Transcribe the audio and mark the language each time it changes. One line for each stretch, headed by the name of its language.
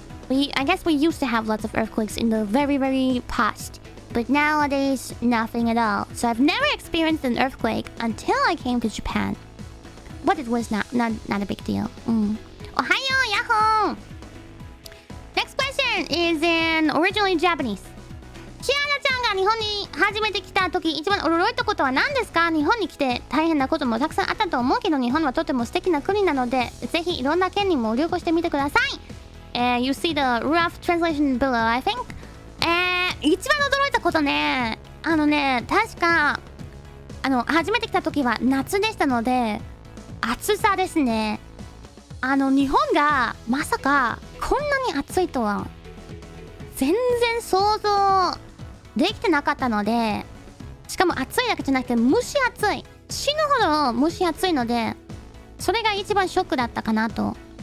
English: I guess we used to have lots of earthquakes in the very past, but nowadays nothing at all. So I've never experienced an earthquake until I came to Japan. But it was not a big deal. Ohayo, yahoo! Next question is in originally Japanese.
Japanese: キアラちゃんが日本に初めて来た時、一番驚いたことは何ですか？日本に来て大変なこともたくさんあったと思うけど、日本はとても素敵な国なので、ぜひいろんな県にも旅行してみてください。
English: You see the rough translation below, I think.
Japanese: 一番驚いたことね、確か初めて来た時は夏でしたので、暑さですね。日本がまさかこんなに暑いとは全然想像できてなかったので、しかも暑いだけじゃなくて蒸し暑い、死ぬほど蒸し暑いので、それが一番ショックだったかなと。